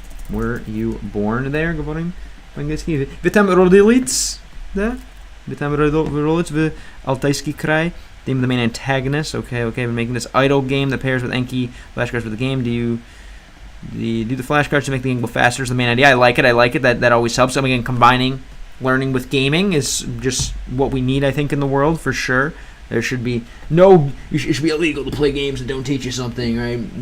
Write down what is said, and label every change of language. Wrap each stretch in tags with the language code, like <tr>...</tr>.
<en>Were you born there,</en> <ru>говорим по-английски. Вы там родились, да? Вы там родились в Алтайский край.</ru> <en>Theme of the main antagonist. Okay, we're making this idle game that pairs with Enki flashcards for the game. Do you do the flashcards to make the game go faster? Is the main idea. I like it. That always helps. So again, combining learning with gaming is just what we need, I think, in the world for sure. There should be it should be illegal to play games that don't teach you something, right?</en>